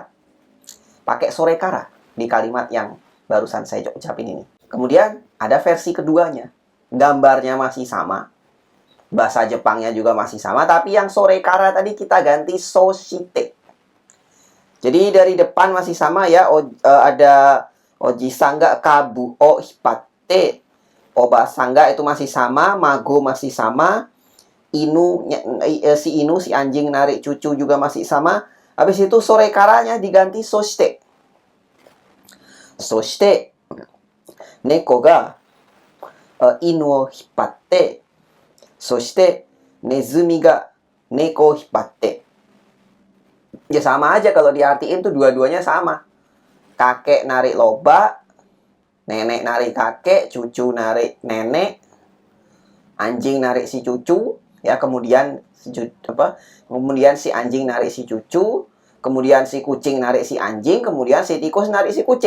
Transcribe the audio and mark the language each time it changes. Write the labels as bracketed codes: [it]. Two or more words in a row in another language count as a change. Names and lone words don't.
[id] Pakai sorekara di kalimat yang barusan saya ucapin ini. Kemudian ada versi keduanya. Gambarnya masih sama, bahasa Jepangnya juga masih sama, tapi yang sorekara tadi kita ganti soshite. Jadi dari depan masih sama ya, ada [ja] おじいさんがかぶを引っ張って, おばあさんが [id] itu masih sama, mago masih sama, si inu, si anjing narik cucu juga masih sama. Habis itu sorekaranya diganti soshite. [ja] そして猫が犬を引っ張って、そして鼠が猫を引っ張って. [id] Ya sama aja kalau diartiin tuh dua-duanya sama. Kakek narik lobak, nenek narik kakek, cucu narik nenek, anjing narik si cucu, ya kemudian kemudian si anjing narik si cucu, kemudian si kucing narik si anjing, kemudian si tikus narik si kucing.